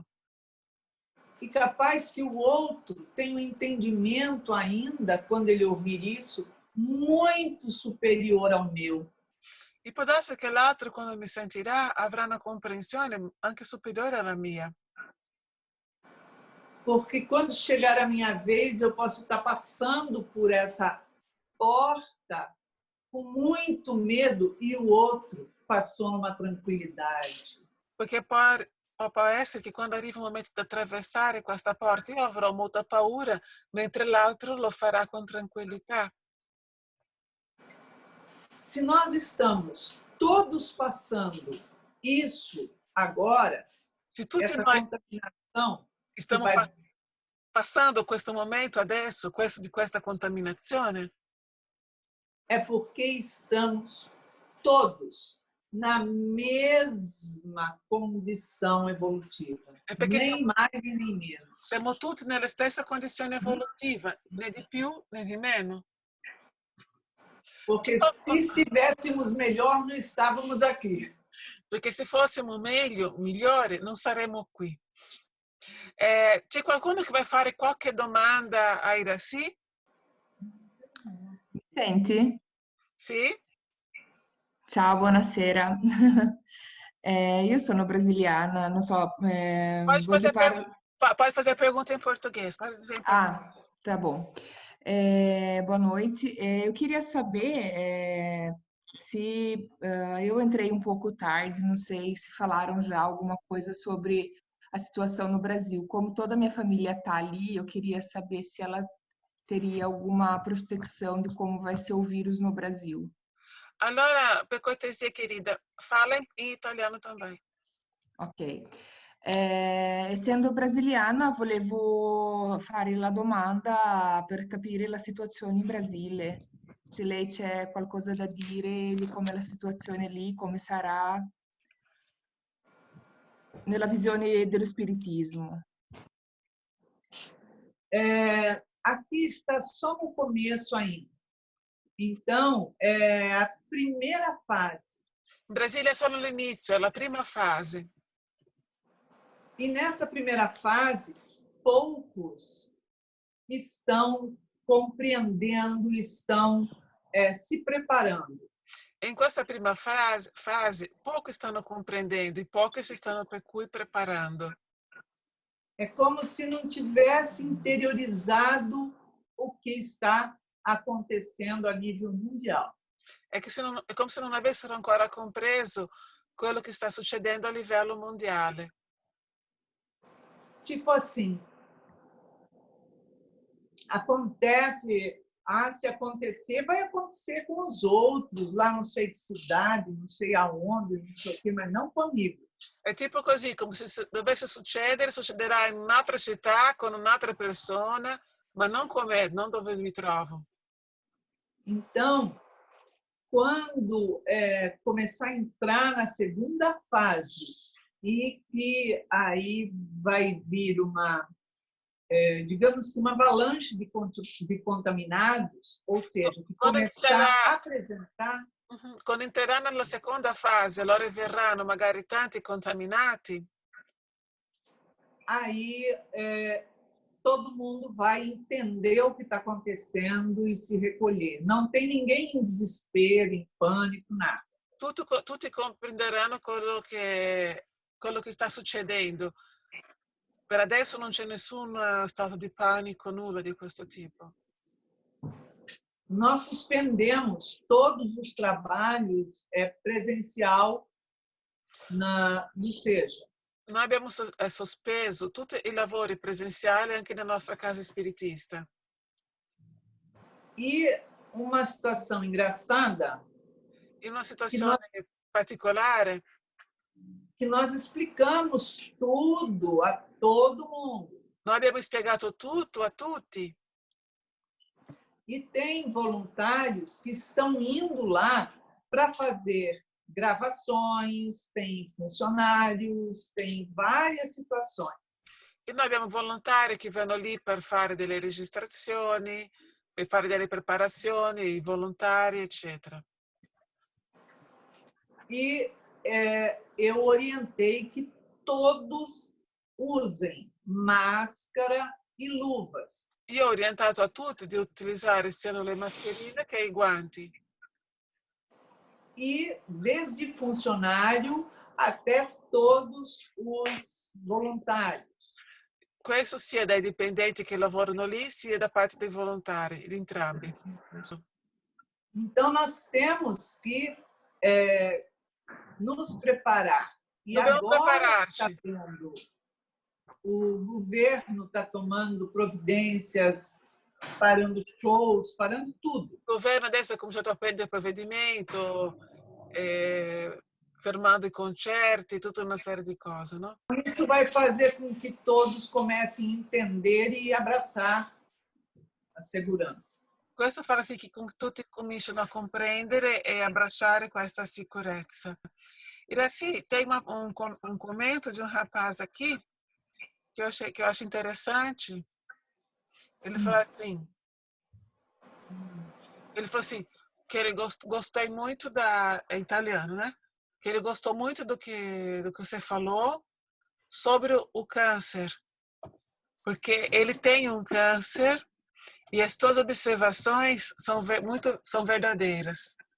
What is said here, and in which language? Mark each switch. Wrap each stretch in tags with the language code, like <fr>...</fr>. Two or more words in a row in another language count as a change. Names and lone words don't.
<pt>E capaz que o outro tenha um entendimento ainda, quando ele ouvir isso, muito superior ao meu.</pt> <it>E può darsi che l'altro, quando mi sentirà, avrà una comprensione anche superiore alla mia.</it> <pt>Porque quando chegar a minha vez, eu posso estar passando por essa porta com muito medo e o outro passou numa tranquilidade.</pt> <it>Perché può essere che quando arriva il momento di attraversare questa porta io avrò molta paura, mentre l'altro lo farà con tranquillità.</it> <pt>Se nós estamos todos passando isso agora,</pt> <it>Se tutti</it> <pt>essa</pt> <it>noi</it> <pt>contaminação,</pt> <it>stiamo passando questo momento adesso, di questa contaminazione,</it> <pt>é porque estamos todos na mesma condição evolutiva, nem mais e nem menos.</pt> <it>Siamo tutti nella stessa condizione evolutiva, né di più né di meno.</it> <pt>Porque se estivéssemos melhor, não estávamos aqui.</pt> <it>Perché se fossimo migliori, non saremmo qui. C'è qualcuno che vai fare qualche domanda a Iracy? Mi senti? Sì? Ciao, buonasera. Io sono brasiliana, non so,</it> <pt>pode fazer a pergunta em português. Ah, tá bom. Boa noite. Eu queria saber se eu entrei um pouco tarde, não sei se falaram já alguma coisa sobre a situação no Brasil. Como toda a minha família está ali, eu queria saber se ela teria alguma prospecção de como vai ser o vírus no Brasil.</pt> <it>Allora, per cortesia,</it> <pt>querida, fala</pt> <it>in italiano</it> <pt>também.</pt> <it>Ok. Essendo brasiliana, volevo fare la domanda per capire la situazione in Brasile. Se lei c'è qualcosa da dire di come la situazione lì, come sarà nella visione dello spiritismo.</it> <pt>Aqui está só no começo ainda. Então, a primeira fase.</pt> <it>In Brasile è solo l'inizio, è la prima fase.</it> <pt>E nessa primeira fase, poucos estão compreendendo, estão se preparando.</pt> <it>E in questa prima fase, pochi stanno comprendendo e pochi si stanno per cui preparando.</it> <pt>É como se não tivesse interiorizado o que está acontecendo a nível mundial.</pt> <it>È come se non avessero ancora compreso quello che sta succedendo a livello mondiale.</it> <pt>Tipo assim, acontece, se acontecer, vai acontecer com os outros, lá não sei que cidade, não sei aonde, não sei o quê, mas não comigo.</pt> <it>È tipo così, come se dovesse succedere, succederà in un'altra città, con un'altra persona, ma non con me, non dove mi trovo.</it> <pt>Então, quando começar a entrar na segunda fase e que aí vai vir uma, digamos que uma avalanche de contaminados, ou seja, que começar a apresentar.</pt> <it>Quando entrerà nella seconda fase, allora verranno magari tanti contaminati.</it> <pt>Aí todo mundo vai entender o que está acontecendo e se recolher. Não tem ninguém em desespero, em pânico, nada.</pt> <it>Tutti comprenderanno quello che sta succedendo. Per adesso non c'è nessun stato di panico, nulla di questo tipo.</it> <pt>Nós suspendemos todos os trabalhos presencial no SEJA.</pt> <it>Noi abbiamo sospeso tutti i lavori presenziali anche nella nostra casa spiritista.</it> <pt>E uma situação engraçada,</pt> <it>in una situazione particolare,</it> <pt>que nós explicamos tudo a todo mundo.</pt> <it>Noi abbiamo spiegato tutto a tutti.</it> <pt>E tem voluntários que estão indo lá para fazer gravações, tem funcionários, tem várias situações.</pt> <it>E noi abbiamo volontari che vanno lì per fare delle registrazioni, per fare delle preparazioni, volontari, eccetera.</it> <pt>E eu orientei que todos usem máscara e luvas.</pt> <it>Io ho orientato a tutti di utilizzare sia le mascherine che i guanti.</it> <pt>E desde funcionário até todos os voluntários.</pt> <it>Questo sia dai dipendenti che lavorano lì, sia da parte dei volontari, di entrambi.</it> <pt>Então, nós temos que nos preparar. E</pt> <it>Dobbiamo</it> <pt>agora</pt> <it>prepararci.</it> <pt>O governo está tomando providências, parando shows, parando tudo.</pt> <it>Il governo adesso ha cominciato a prendere provvedimento, fermando i concerti, tutta una serie di cose, no?</it> <pt>Isso vai fazer com que todos comecem a entender e abraçar a segurança.</pt> <it>Questo farà sì che tutti cominciano a comprendere e abbracciare questa sicurezza. Iraci, tem um commento de um rapaz aqui que eu acho interessante. Ele falou assim, que ele gostei muito é italiano, né? Que ele gostou muito do que você falou sobre o câncer, porque ele tem um câncer e as suas observações são verdadeiras.</it>